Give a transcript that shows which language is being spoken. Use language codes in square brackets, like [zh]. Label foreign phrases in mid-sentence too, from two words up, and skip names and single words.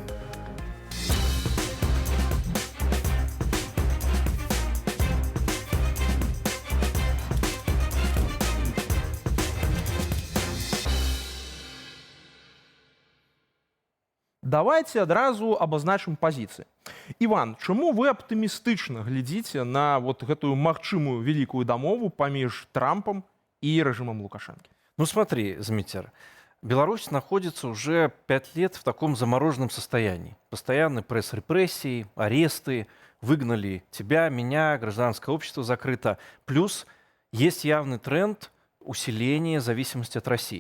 [be] Давайте адразу абазначым пазіцыі. Іван, чаму вы аптымістычна глядзіце на вот гэтую магчымую великую дамову паміж Трампом [ru] и режимом [be] Лукашенко? [ru] Ну смотри, Змитер, Беларусь находится уже 5 лет в таком замороженном состоянии. Постоянный пресс-репрессии, аресты, выгнали тебя, меня, гражданское общество закрыто. Плюс есть явный тренд усиления зависимости от России.